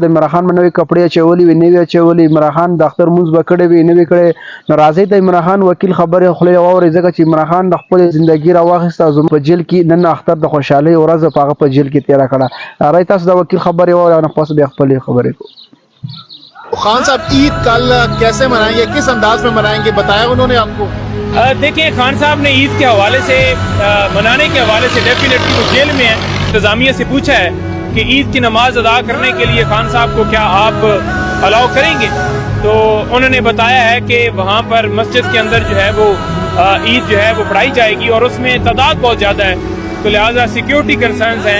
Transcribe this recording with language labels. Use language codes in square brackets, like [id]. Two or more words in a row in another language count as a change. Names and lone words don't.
[ps] د عمران خان به نوې کپړې اچولې وي، نوې اچولې. عمران خان د اختر مونځ به کړی وي، نوې کړی. نو راځئ د عمران خان وکیل خبرې خولې واورئ، ځکه چې عمران خان د خپلې زندګي راواخیسته او زموږ په جیل کې نن اختر د خوشحالۍ ورځ په هغه په جیل کې تېره کړه. راځئ تاسو د وکیل خبرې واورئ او نه پس بیا خپلې خبرې کوو. [ur] خان صاحب عید کل کیسے منائیں گے، کس انداز میں منائیں گے، بتایا انہوں نے آپ کو؟ دیکھیں خان صاحب نے عید کے حوالے سے منانے کے حوالے سے ڈیفینیٹلی وہ جیل میں ہیں. انتظامیہ سے پوچھا ہے کہ عید کی نماز ادا کرنے کے لیے خان صاحب کو کیا آپ الاؤ کریں گے، تو انہوں نے بتایا ہے کہ وہاں پر مسجد کے اندر جو ہے وہ عید جو ہے وہ پڑھائی جائے گی اور اس میں تعداد بہت زیادہ ہے، تو لہٰذا [en] security concerns [ur] ہیں.